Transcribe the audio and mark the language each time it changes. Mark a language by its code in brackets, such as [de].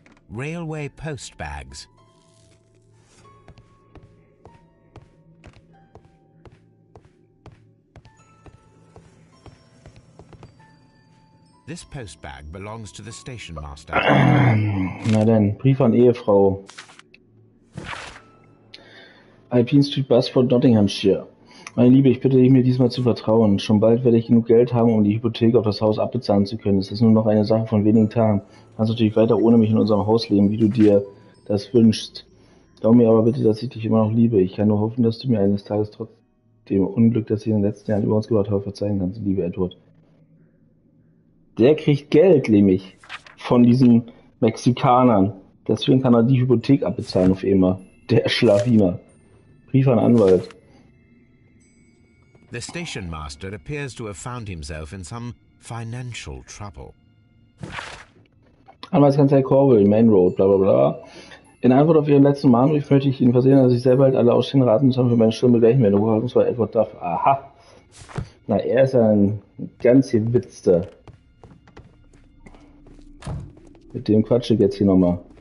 [en] Railway post bags. This post bag belongs to the station master. [de] Na dann, Brief an Ehefrau. Alpine Street Busford, Nottinghamshire. Meine Liebe, ich bitte dich, mir diesmal zu vertrauen. Schon bald werde ich genug Geld haben, um die Hypothek auf das Haus abbezahlen zu können. Es ist nur noch eine Sache von wenigen Tagen. Du kannst natürlich weiter ohne mich in unserem Haus leben, wie du dir das wünschst. Glaub mir aber bitte, dass ich dich immer noch liebe. Ich kann nur hoffen, dass du mir eines Tages trotz dem Unglück, das ich in den letzten Jahren über uns gebracht habe, verzeihen kannst, liebe Edward. Der kriegt Geld, nämlich, von diesen Mexikanern. Deswegen kann er die Hypothek abbezahlen auf immer. Der Schlawiner. Brief an Anwalt. [en] The station master appears to have found himself in some financial trouble. [de] Anwaltskanzlei Corwell, Main Road, bla bla bla. In Antwort auf Ihren letzten Mahnbrief möchte ich Ihnen versehen, dass ich selber halt alle ausstehenden Raten zusammen für meine Stimme begleichen werde. Das war Edward Duff. Aha. Na, er ist ja ein ganz gewitzter. Mit dem quatsche ich jetzt hier nochmal.